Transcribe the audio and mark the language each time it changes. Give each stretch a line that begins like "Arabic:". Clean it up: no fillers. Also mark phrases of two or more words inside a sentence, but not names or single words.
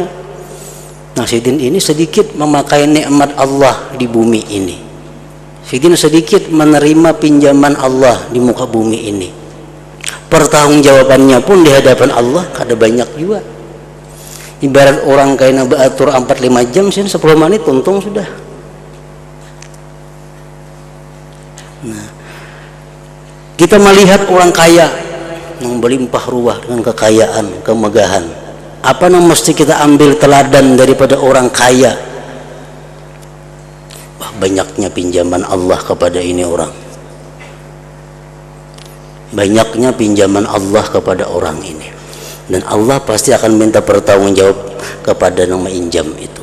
Banjar: Nah sidin ini sedikit memakai nikmat Allah di bumi ini, sidin sedikit menerima pinjaman Allah di muka bumi ini, pertanggungjawabannya pun di hadapan Allah kada banyak juga. Ibarat orang kaya beratur 4-5 jam, sidin 10 menit untung sudah.
Indonesian: Nah, kita melihat orang kaya yang berlimpah ruah dengan kekayaan, kemegahan, apa yang mesti kita ambil teladan daripada orang kaya? Wah, banyaknya pinjaman Allah kepada ini orang, banyaknya pinjaman Allah kepada orang ini, dan Allah pasti akan minta pertanggungjawab kepada yang menginjam itu.